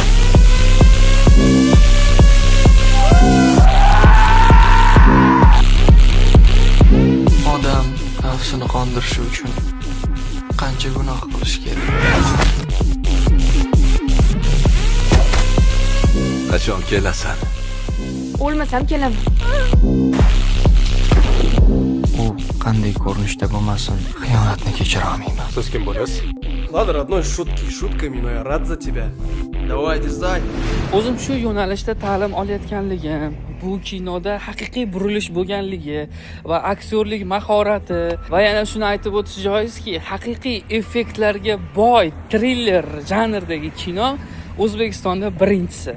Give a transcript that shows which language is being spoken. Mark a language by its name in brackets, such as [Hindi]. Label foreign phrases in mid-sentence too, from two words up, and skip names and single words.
[Uzbek] Odam nafsini qondirishi uchun qancha gunoh qilish kerak? Qachon kelasan? O'lmasam kelaman. U qanday ko'rinishda bo'lmasin, xiyonatni kechira olmayman. Siz kim bo'lasiz? [Russian] Ладно, родной, шутки шутками, но я рад за тебя. Давай, дерзай. [Uzbek] O'zim shu yo'nalishda ta'lim olayotganligim, bu kinoda haqiqiy burilish bo'lganligi va aktyorlik mahorati va yana shuni aytib o'tish joizki, haqiqiy effektlarga boy triller janridagi kino O'zbekistonda birinchisi.